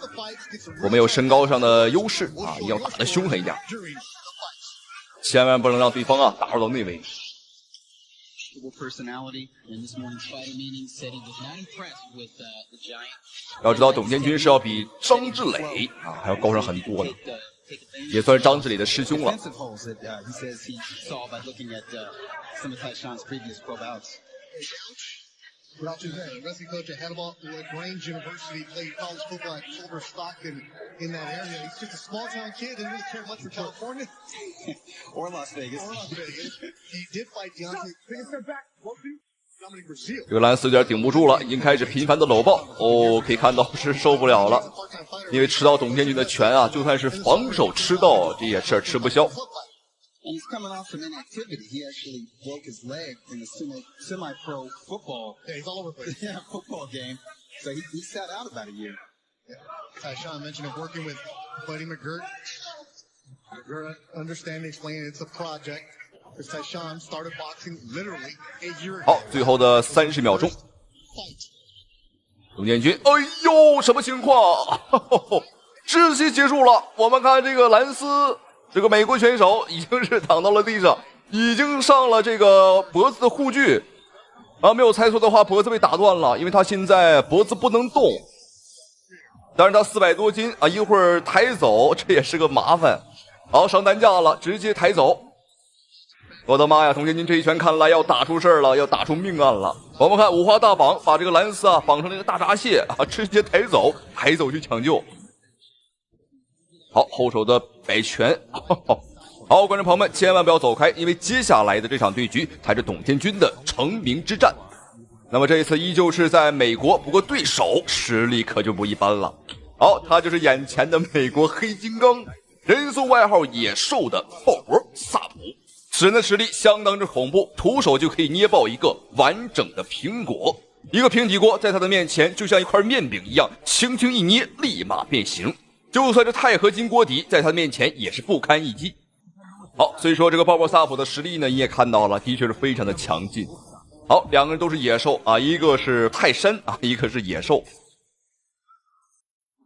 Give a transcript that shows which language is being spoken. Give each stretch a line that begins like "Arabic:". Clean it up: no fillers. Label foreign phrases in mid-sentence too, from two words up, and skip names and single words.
Chinese: 我們有身高上的優勢啊，一定要打得兇狠一點，千萬不能讓對方啊打入到內圍。要知道董建軍是要比張志磊啊還要高上很多的，也算是張志磊的師兄了。
English: Without you there, wrestling coach at Hannibal Grange University, played college football at Silver Stockton in that area. He's just a small town kid, didn't really care much for California or Las Vegas. He did fight Deontay. Take a step back. Dominic Brazil.
Chinese: 这個蘭斯有點頂不住了，已經開始頻繁的摟抱。哦，可以看到是受不了了，因為吃到董建軍的拳啊，就算是防守吃到，這也是吃不消。
English: And he's coming off some inactivity. He actually broke his leg in a semi-pro football. Yeah, he's all over the place. Yeah, football game. So he sat out about a year. Yeah. Tyshawn mentioned working with Buddy McGirt. McGirt understanding, explaining it's a project. Because Tyshawn started boxing literally a year ago.
Chinese: 好，最後的30秒鐘。董建軍，哎呦，什麼情況？窒息結束了。我們看這個蘭斯。這個美國選手已經是躺到了地上，已經上了這個脖子的護具啊，沒有猜錯的話，脖子被打斷了，因為他現在脖子不能動。但是他400多斤啊，一會兒抬走，這也是個麻煩。好，上擔架了，直接抬走。我的媽呀，董建軍這一拳看來要打出事兒了，要打出命案了。我們看五花大綁，把這個蘭斯啊綁成那個大閘蟹啊，直接抬走去搶救。好，後手的擺拳。好，觀眾朋友們千萬不要走開，因為接下來的這場對局才是董建軍的成名之戰。那麼這一次依舊是在美國，不過對手實力可就不一般了。好，他就是眼前的美國黑金剛，人送外號野獸的鮑勃薩普。此人的實力相當之恐怖，徒手就可以捏爆一個完整的蘋果。一個平底鍋在他的面前就像一塊麵餅一樣，輕輕一捏立馬變形。就算是鈦合金鍋底在他面前也是不堪一擊。好，所以說這個鮑勃薩普的實力呢，你也看到了，的確是非常的強勁。好，兩個人都是野獸啊，一個是泰山啊，一個是野獸。